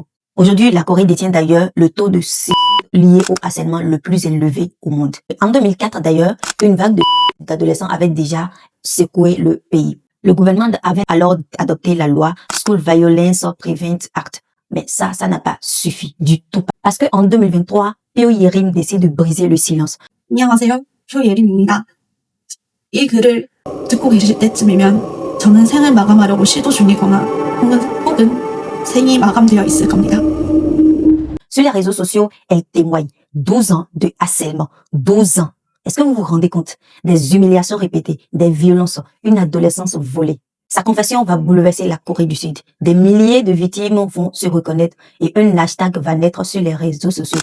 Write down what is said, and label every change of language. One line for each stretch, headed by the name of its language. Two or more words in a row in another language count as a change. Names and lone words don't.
French: Aujourd'hui, la Corée détient d'ailleurs le taux de lié au harcèlement le plus élevé au monde. En 2004 d'ailleurs, une vague d'adolescents avait déjà secoué le pays. Le gouvernement avait alors adopté la loi School Violence Prevent Act. Mais ça n'a pas suffi du tout. Parce que en 2023, Pyo Yerim décide de briser le silence.
Korean: 안녕하세요. 표예림입니다. 이 글을 듣고 계실 때쯤이면 저는 생을 마감하려고 시도 중이거나 혹은 생이 마감되어 있을 겁니다.
French: Sur les réseaux sociaux, elle témoigne 12 ans de harcèlement. 12 ans. Est-ce que vous vous rendez compte? Des humiliations répétées, des violences, une adolescence volée. Sa confession va bouleverser la Corée du Sud. Des milliers de victimes vont se reconnaître et un hashtag va naître sur les réseaux sociaux.